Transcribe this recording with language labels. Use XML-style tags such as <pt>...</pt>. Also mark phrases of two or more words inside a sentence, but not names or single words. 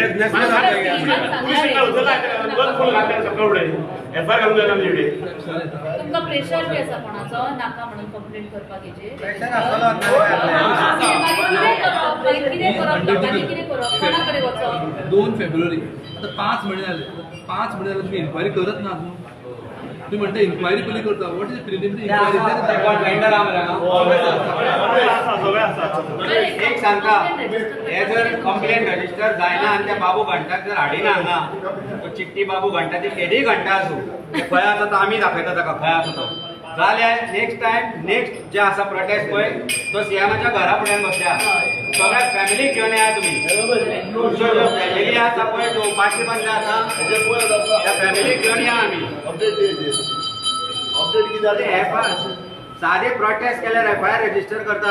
<en>Businessman of the Year</en> <kok>तुमकां प्रेशर बी आसा कोणाचो नाका म्हणून कंप्लेंट करपाक हेजेर प्रेशर आसलो कितें करप लोकांनी कितें करप कोणा कडेन वचप 2 फेब्रुवारी आता 5 महिने झाले 5 महिने झाले तुम्ही इन्क्वायरी करत ना अजून तुम्ही म्हणता इन्क्वायरी पयली करता</kok> <en>What is preliminary</en> <kok>एक सांगता हे जर</kok> <en>complaint register</en> <kok>जायना आणि त्या बाबू घंटाक जर हाडिना हांगा तो चिट्टी बाबू घंटा ती केदी घंटा आसूं खंय आसा तो आमी दाखयता ताका खंय आसा तो जाल्यार नेक्स्ट जे आसा प्रोटेस्ट पळय तो सीएमाच्या घरा फुड्यान बसल्या सगळ्या फॅमिलीक घेवन येया तुमी तुमच्यो ज्यो फॅमिली आसा पळय त्यो 500 पंजा आसा त्या फॅमिलीक घेवन या आमी साधे प्रोटेस्ट केल्यार</kok> <en>FIR register</en> <kok>करता</kok>